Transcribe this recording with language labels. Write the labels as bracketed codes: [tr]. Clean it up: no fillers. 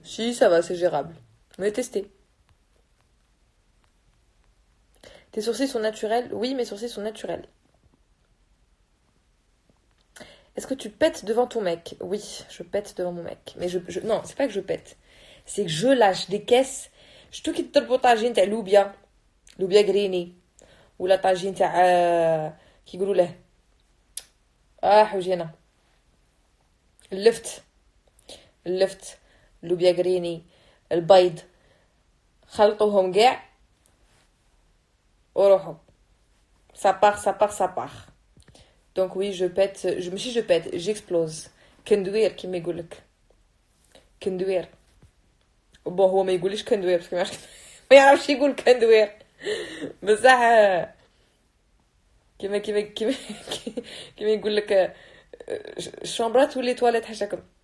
[fr] Si, ça va, c'est gérable. On va tester. Tes sourcils sont naturels? Oui, mes sourcils sont naturels. Est-ce que tu pètes devant ton mec? Oui, je pète devant mon mec. Mais non, c'est pas que je pète. C'est que je lâche des caisses. [ar] شتو كي تطلبوا طاجين تاع لوبيا غريني ولا طاجين تاع كيقولوا له حوجينا اللفت اللفت لوبيا غريني البيض خلطوهم كاع وروحوا [fr] ça part. Donc oui, je pète, si je pète, j'explose. [ar] كندوير كيما يقولك كندوير. بون هو ما يقوليش كندوير باسكو ما يعرفش يقول كندوير بصح كيما كيما يقول لك الشامبرات ولي تواليت حاشاكم.